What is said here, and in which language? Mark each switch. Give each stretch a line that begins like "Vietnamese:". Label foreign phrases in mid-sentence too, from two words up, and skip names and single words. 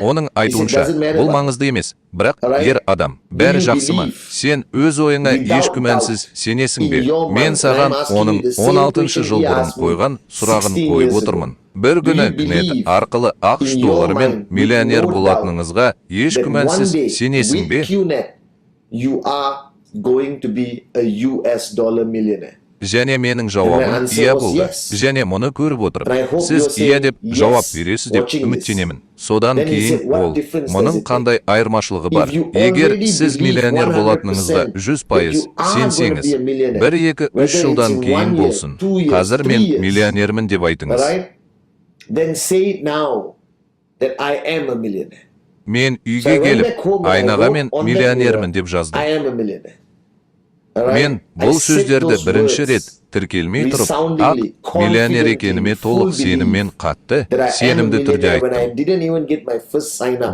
Kazakh: Оның айтуынша, бұл маңызды емес. Бірақ ер адам, бәрі жақсы ма? Сен өз ойыңа еш күмәнсіз сенесің бе? Мен саған оның 16 жыл бұрын қойған сұрағын қойып отырмын. Бір күні кнет арқылы ақш долларымен миллионер болатыныңызға еш күмәнсіз сенесің бе?
English: You are going to be a US dollar millionaire.
Kazakh: және менің жауабым иә болды. Және мұны көріп отырып, сіз иә деп жауап бересіз деп үміттенемін. Содан кейін ол, мұның қандай айырмашылығы бар? Егер сіз миллионер болатыныңызға 100% сенсеңіз, 1-2-3 жылдан кейін болсын, қазір мен миллионермін деп айтыңыз.
English: Then say now that I am a millionaire.
Kazakh: Мен үйге келіп, айнаға мен миллионермін деп жаздым. Мен бұл сөздерді бірінші рет тіркелмей тұрып, миллионер екеніме толық сеніммен қатты, сенімді түрде айттым.